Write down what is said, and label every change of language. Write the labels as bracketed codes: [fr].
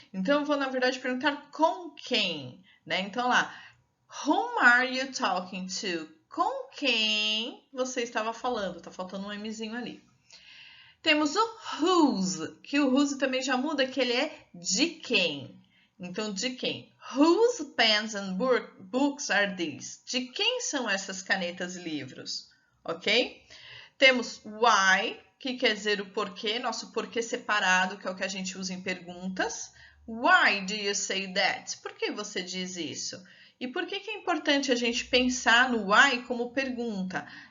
[pt] Então, eu vou, na verdade, perguntar com quem, né? Então, lá, [en] whom are you talking to? [pt] Com quem você estava falando? Tá faltando um Mzinho ali. Temos o whose, que o whose também já muda, que ele é de quem. Então, de quem? [en] Whose pens and books are these? [pt] De quem são essas canetas e livros? Ok? Temos why, que quer dizer o porquê, nosso porquê separado, que é o que a gente usa em perguntas. [en] Why do you say that? [pt] Por que você diz isso? E por que é importante a gente pensar no why como pergunta?